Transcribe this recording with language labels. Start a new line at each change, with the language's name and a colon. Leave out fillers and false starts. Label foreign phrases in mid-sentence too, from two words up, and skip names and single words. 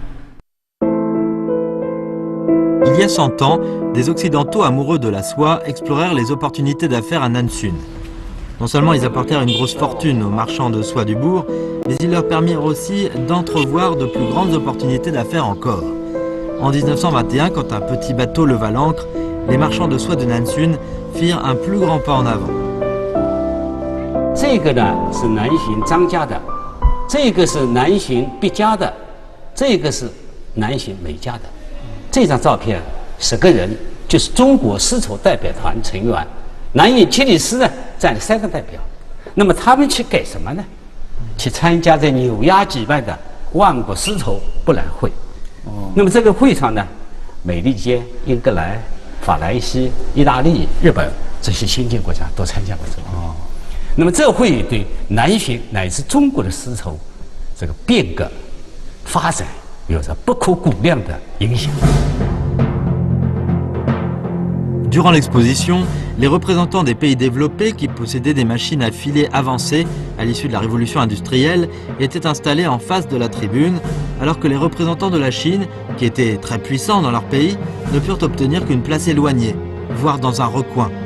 French: Il y a 100 ans, des Occidentaux amoureux de la soie explorèrent les opportunités d'affaires à Nanchun. Non seulement ils apportèrent une grosse fortune aux marchands de soie du bourg, mais ils leur permirent aussi d'entrevoir de plus grandes opportunités d'affaires encore. En 1921, quand un petit bateau leva l'ancre, les marchands de soie de Nanchun firent un plus grand pas en avant.
Chinese: 这个呢是南巡张家的，这个是南巡毕家的，这个是南巡美家的。这张照片10个人就是中国丝绸代表团成员，南巡七里司呢占了3个代表。那么他们去干什么呢？去参加在纽约举办的万国丝绸博览会。那么这个会上呢，美利坚、英格兰、法兰西、意大利、日本这些先进国家都参加过这个。那么这会议对南巡乃至中国的丝绸这个变革发展有着不可估量的影响。
French: Durant l'exposition, les représentants des pays développés qui possédaient des machines à filer avancées à l'issue de la révolution industrielle étaient installés en face de la tribune, alors que les représentants de la Chine, qui étaient très puissants dans leur pays, ne purent obtenir qu'une place éloignée, voire dans un recoin.